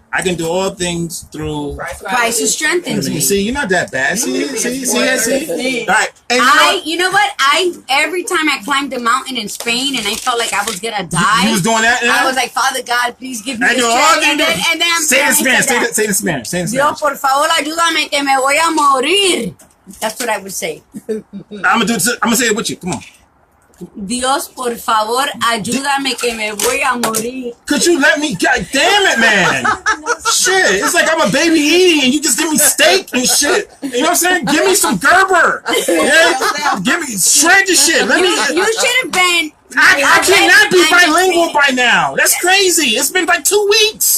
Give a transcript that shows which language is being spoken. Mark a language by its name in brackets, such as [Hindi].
[English] I can do all things through Christ who strengthens me. See, you're not that bad. See. All right. And you know what? Every time I climbed the mountain in Spain and I felt like I was gonna die. You was doing that? I was like, Father God, please give me the strength. And then I'm say the Spanish. [Spanish] Dios, por favor, ayúdame que me voy a morir. [English] That's what I would say. I'm gonna say it with you. Come on. [Spanish] Dios, por favor, ayúdame que me voy a morir. [English] Could you let me? God damn it, man! Shit, it's like I'm a baby eating and you just give me steak and shit. You know what I'm saying? Give me some Gerber. Yeah, give me shred the shit. You should have been I cannot be bilingual by now. That's crazy. It's been like 2 weeks.